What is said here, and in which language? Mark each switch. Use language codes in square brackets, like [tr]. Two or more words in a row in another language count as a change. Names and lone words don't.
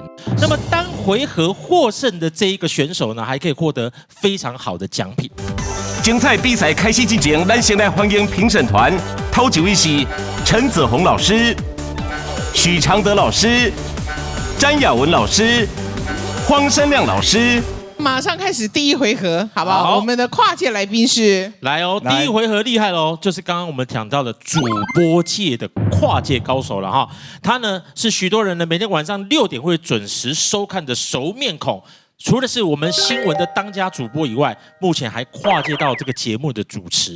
[zh] 那麼單回合獲勝的這一個選手呢，還可以獲得非常好的獎品。精彩比賽開始之前，咱先來歡迎評審團。頭幾位是陳子鴻老師、許常德老師、詹雅文老師、荒山亮老師。馬上開始第一回合，好不好？我們的跨界來賓是來哦，第一回合厲害嘍，就是剛剛我們講到的主播界的跨界高手了哈。他呢是許多人呢每天晚上6點會準時收看的熟面孔。除了是我們新聞的當家主播以外，目前還跨界到這個節目的主持。